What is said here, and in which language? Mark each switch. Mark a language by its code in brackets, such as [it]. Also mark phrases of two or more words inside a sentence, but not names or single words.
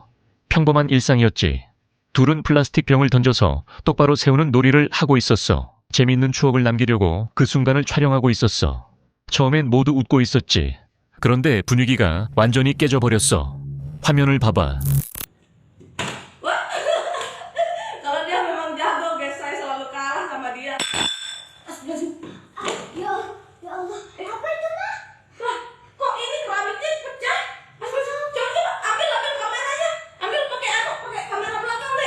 [ko] 평범한 일상이었지. 둘은 플라스틱 병을 던져서 똑바로 세우는 놀이를 하고 있었어. 재미있는 추억을 남기려고 그 순간을 촬영하고 있었어. 처음엔 모두 웃고 있었지. 그런데 분위기가 완전히 깨져버렸어. 화면을 봐봐. [id] Kalau dia memang jago, guys, saya selalu kalah sama dia. Ya, ya Allah. Apa itu, Ma? Lah, kok ini keramiknya pecah? Coba ambil kameranya. Ambil pakai kamera belakang, Dek.